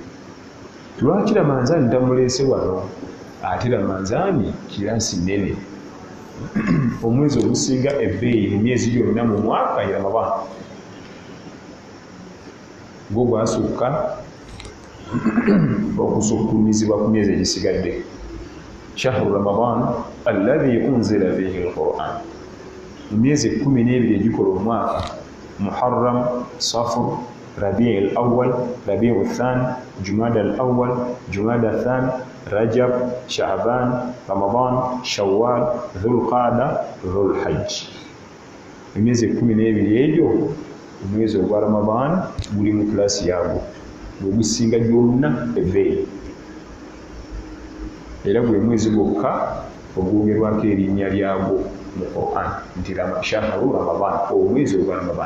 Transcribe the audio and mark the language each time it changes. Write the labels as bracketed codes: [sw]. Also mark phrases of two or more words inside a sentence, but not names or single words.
[lg] Lwaki Ramanzaani tamuleese wano ate Ramanzaani kirasi nnene omwezi ogusinga ebbeeyi mu myezi gyonna mu mwaka ye Ramadaan gwo gwasukka okusukkumizibwa ku myezi egisigadde. [ar] شهر رمضان الذي أنزل فيه القرآن, [lg] mu myezi 12 egikola omwaka: Muharram, Safar, Rabi' al-Awwal, Rabi' al-Thani, Jumada al-Awwal, Jumada al-Thani, Rajab, Sha'ban, Ramadan, Shawwal, Dhul Qa'da, Dhul Hajj. Emyezi 12 egyo omwezi ogwa Ramadan guli mu klasi yagwo gwegusinga gyonna ebbeeyi, era gwe mwezi gwokka ogwogerwako erinnya lyagwo mu Qur'an nti [ar] شهر رمضان, [lg] omwezi ogwa Ramadan.